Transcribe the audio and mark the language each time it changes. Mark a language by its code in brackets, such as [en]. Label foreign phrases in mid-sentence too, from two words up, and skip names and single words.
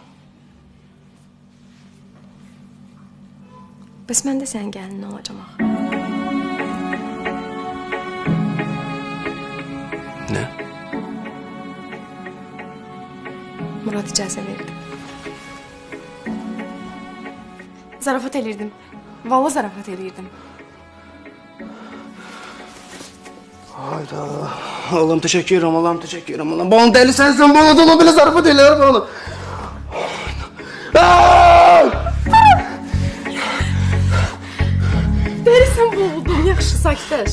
[az] Bəs mən də sənin gəlinin olacam axı. Nə? Murad icazə verdi. Zarafat elirdim. Vallahi zarafat elirdim. Hayda. [tr] Allah'ım teşekkür ederim, Allah'ım teşekkür ederim. Allah'ım bana deli sensin, bana da olabilir zarafat ediyorum bana. [az] Delisən boğuldun, yaxşı, sakitləş.